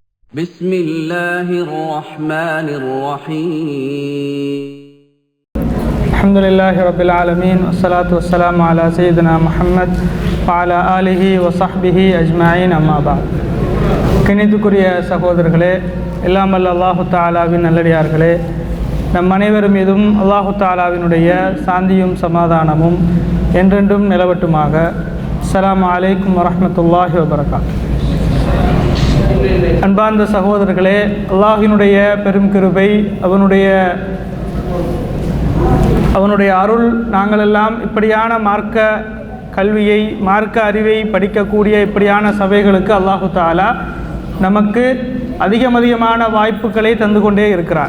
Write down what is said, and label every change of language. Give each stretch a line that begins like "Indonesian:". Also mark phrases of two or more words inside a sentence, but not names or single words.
Arabic: بسم الله الرحمن الرحيم الحمد لله رب العالمين والصلاة والسلام على سيدنا محمد وعلى آله وصحبه أجمعين أما بعد.
Tamil: கணித்துக்குரிய சகோதரர்களே, எல்லாம் வல்ல அல்லாஹு தஆலாவின் நல்லடியார்களே, நம் அனைவர் மீதும் அல்லாஹு தஆலாவினுடைய சாந்தியும் சமாதானமும் என்றென்றும் நிலவட்டுமாக.
Arabic: السلام عليكم ورحمة الله وبركاته.
Tamil: அன்பார்ந்த சகோதரர்களே, அல்லாஹினுடைய பெரும் கிருபை, அவனுடைய அருள், நாங்களெல்லாம் இப்படியான மார்க்க கல்வியை, மார்க்க அறிவை படிக்கக்கூடிய இப்படியான சபைகளுக்கு அல்லாஹு தஆலா நமக்கு அதிகமான வாய்ப்புகளை தந்து கொண்டே இருக்கிறார்.